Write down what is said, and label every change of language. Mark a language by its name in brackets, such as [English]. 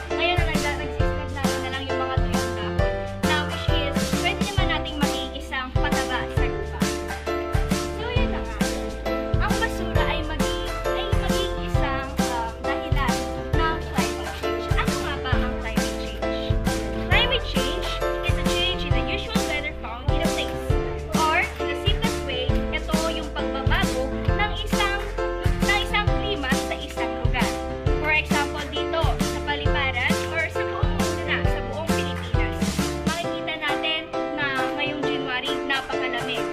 [Filipino] Ngayon nagsisipag natin na lang yung mga tuyong dahon. [English] Now, which is, [Filipino] pwede naman nating maging isang pataba sa lupa. So yun na nga. Ang basura ay maging isang dahilan ng climate change. Ano nga ba ang climate change? [English] Climate change is a change in the usual weather found in a place. Or, in the simplest way, [Filipino] ito yung pagbabago ng isang klima sa isang lugar. [English] For example, [Filipino] dito, sa Paliparan or sa buong mundo na, sa buong Pilipinas. Makikita natin na ngayong January, napakalamig.